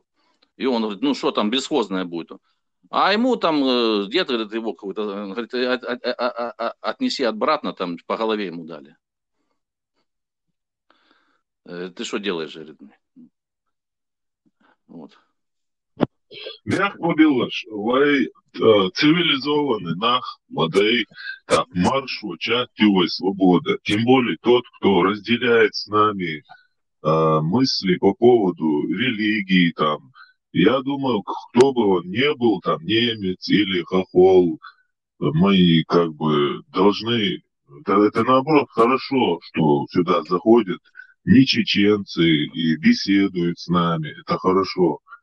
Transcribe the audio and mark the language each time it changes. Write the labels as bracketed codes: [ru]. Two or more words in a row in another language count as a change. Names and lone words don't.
[ru] И он говорит, ну что там, бесхозное будет. А ему там дед, говорит, его какой-то, говорит, отнеси обратно, там по голове ему дали. Ты что делаешь, говорит? Вот. Як поділаш, лай цивилизованный нах, модей, маршу, чативой свобода. Тем более тот, кто разделяет с нами мысли по поводу религии, там. Я думаю, кто бы он ни был, там, немец или хохол, мы как бы должны, это наоборот хорошо, что сюда заходят не чеченцы и беседуют с нами, это хорошо.